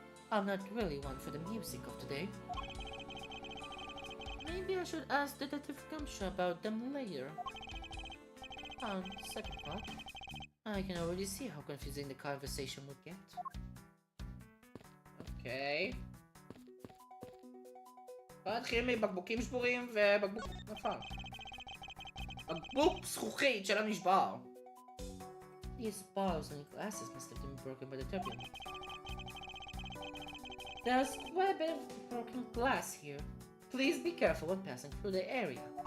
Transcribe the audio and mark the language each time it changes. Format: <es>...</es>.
<en>I'm not really one for the music of today. Maybe I should ask Detective Gumshoe about them later. On second thought, I can already see how confusing the conversation would get. Okay.</en> <he>בוא נתחיל מבקבוקים שבורים ובקבוק... נכון. בקבוק זכוכית שלא נשבר.</he> <en>These bottles and glasses must have been broken by the turbulence. There's quite a bit of broken glass here. Please be careful when passing through the area.</en>